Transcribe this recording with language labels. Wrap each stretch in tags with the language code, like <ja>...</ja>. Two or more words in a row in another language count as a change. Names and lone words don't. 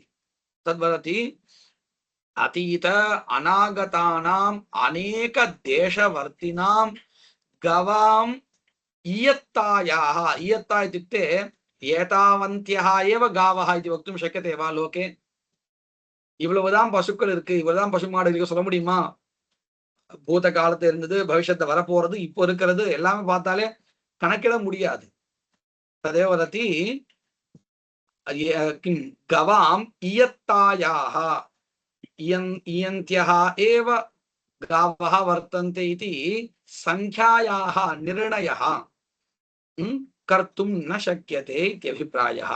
<sa>तद्वदति अतीत अनागतानाम् अनेक देशवर्तिनां गवाम् इयत्तायाः, इयत्ता इत्युक्ते एतावन्त्यः एव गावः इति वक्तुं शक्यते वा लोके?</sa> <ta>இவ்வளவுதான் பசுக்கள் இருக்கு, இவ்வளவுதான் பசுமாடு இருக்கு சொல்ல முடியுமா? பூத காலத்துல இருந்தது, பவிஷ்யத்தை வரப்போறது, இப்போ இருக்கிறது எல்லாமே பார்த்தாலே கணக்கிட முடியாது.</ta> <sa>तदेव वदति किं गवाम् इयत्तायाः इयन्त्यः एव गावः वर्तन्ते इति संख्यायाः निर्णयः कर्तुं न शक्यते इत्यभिप्रायः।</sa>